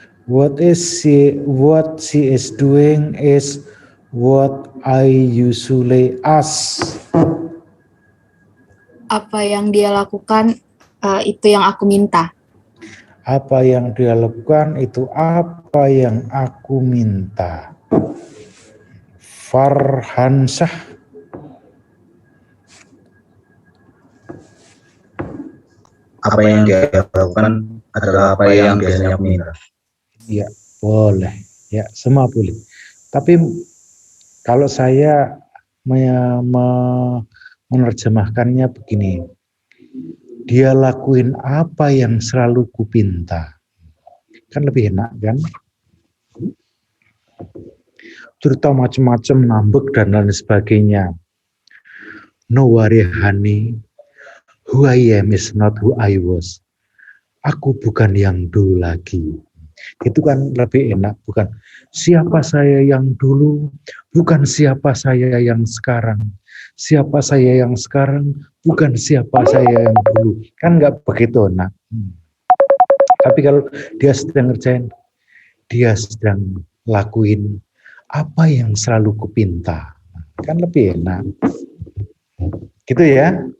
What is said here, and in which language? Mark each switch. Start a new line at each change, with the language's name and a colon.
English: What she is doing is what I usually ask.
Indonesian: Apa yang dia lakukan itu yang aku minta. Apa yang dia lakukan itu apa yang aku minta. Farhansyah. Apa yang dia lakukan adalah apa yang biasanya aku minta. Ya, boleh. Ya, semua boleh. Tapi kalau saya menerjemahkannya begini. Dia lakuin apa yang selalu kupinta. Kan lebih enak kan? Cerita macam-macam, ngambek dan lain sebagainya.
English: No worry honey, who I am is not who I was.
Indonesian: Aku bukan yang dulu lagi. Itu kan lebih enak, bukan siapa saya yang dulu, bukan siapa saya yang sekarang. Siapa saya yang sekarang, bukan siapa saya yang dulu. Kan nggak begitu enak. Tapi kalau dia sedang ngerjain, dia sedang lakuin apa yang selalu kupinta. Kan lebih enak. Gitu ya.